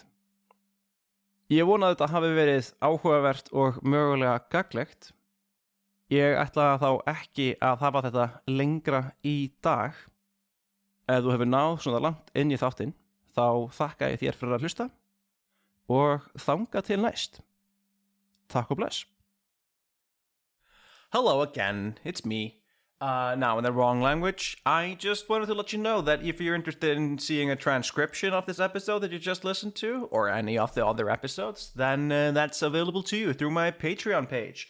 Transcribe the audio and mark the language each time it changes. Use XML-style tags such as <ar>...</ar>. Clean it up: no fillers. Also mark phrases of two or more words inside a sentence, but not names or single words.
<is>Ég vona að þetta hafi verið áhugavert og mögulega gagnlegt. Ég ætla þá ekki að hafa þetta lengra í dag. Ef þú hefur náð svona langt inn í þáttinn, þá þakka ég þér fyrir að hlusta og þanga til næst. Takk og bless.</is> <en>Hello again, it's me. Now in the wrong language. I just wanted to let you know that if you're interested in seeing a transcription of this episode that you just listened to, or any of the other episodes, then that's available to you through my Patreon page.</en>